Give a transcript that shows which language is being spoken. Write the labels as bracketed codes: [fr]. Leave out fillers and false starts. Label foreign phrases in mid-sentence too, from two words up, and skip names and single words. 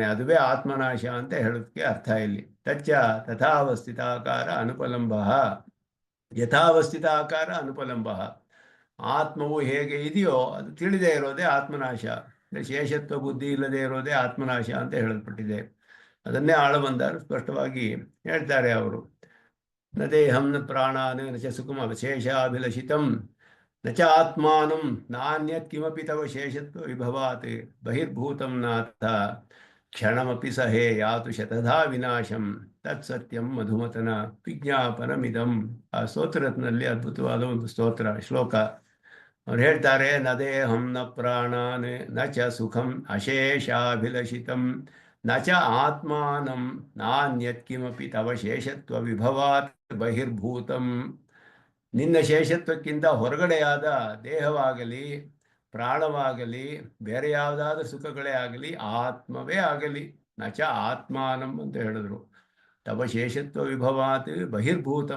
[kn] ಅದುವೇ ಆತ್ಮನಾಶ ಅಂತ ಹೇಳೋದಕ್ಕೆ ಅರ್ಥ ಇಲ್ಲಿ. [sa] ತಚ್ಚ ತಥಾವಸ್ಥಿತಾಕಾರ ಅನುಪಲಂಬ, ಯಥಾವಸ್ಥಿತ ಆಕಾರ ಅನುಪಲಂಬ. [kn] ಆತ್ಮವು ಹೇಗೆ ಇದೆಯೋ ಅದು ತಿಳಿದೇ ಇರೋದೇ ಆತ್ಮನಾಶ. ಶೇಷತ್ವ ಬುದ್ಧಿ ಇಲ್ಲದೆ ಇರೋದೇ ಆತ್ಮನಾಶ ಅಂತ ಹೇಳಲ್ಪಟ್ಟಿದೆ. ಅದನ್ನೇ ಆಳಬಂದರು ಸ್ಪಷ್ಟವಾಗಿ ಹೇಳ್ತಾರೆ ಅವರು. [sa] ನ ದೇಹಂ ನ ಪ್ರಾಣಾನ್ ನ ಚ ಸುಖಂ ಅವಶೇಷಾಭಿಲಷಿತಂ ನ ಚ ಆತ್ಮಾನಂ ನಾನ್ಯತ್ ಕಿಮಪಿ ತವ ಶೇಷತ್ವ ವಿಭವಾತ್ ಬಹಿರ್ಭೂತಂ ನಾಥ ಕ್ಷಣಮಪಿ ಸಹೇ ಯಾತು ಶತಧಾ ವಿನಾಶಂ ತತ್ಸತ್ಯಂ ಮಧುಮತನ ವಿಜ್ಞಾಪನಮಿದಂ. [kn] ಆ ಸ್ತೋತ್ರದಲ್ಲಿ ಅದ್ಭುತವಾದ ಒಂದು ಶ್ಲೋಕ. ಅವ್ರು ಹೇಳ್ತಾರೆ, [sa] ನ ದೇಹಂ ನ ಪ್ರಾಣಾನ್ ನ ಚ ಸುಖಂ ಅಶೇಷಾಭಿಲಷಿತಂ ನ ಚ ಆತ್ಮಾನಂ ನಾನ್ಯತ್ ಕಿಮಪಿ ತವ ಶೇಷತ್ವ ವಿಭವಾತ್ ಬಹಿರ್ಭೂತಂ. [kn] ನಿನ್ನ ಶೇಷತ್ವಕ್ಕಿಂತ ಹೊರಗಡೆಯಾದ ದೇಹವಾಗಲಿ ಪ್ರಾಣವಾಗಲಿ ಬೇರೆ ಯಾವುದಾದ್ರೂ ಸುಖಗಳೇ ಆಗಲಿ ಆತ್ಮವೇ ಆಗಲಿ [sa] ನ ಚ ಆತ್ಮಾನಂ [kn] ಅಂತ ಹೇಳಿದ್ರು. [sa] ತವ ಶೇಷತ್ವ ವಿಭವಾತ್ ಬಹಿರ್ಭೂತಂ.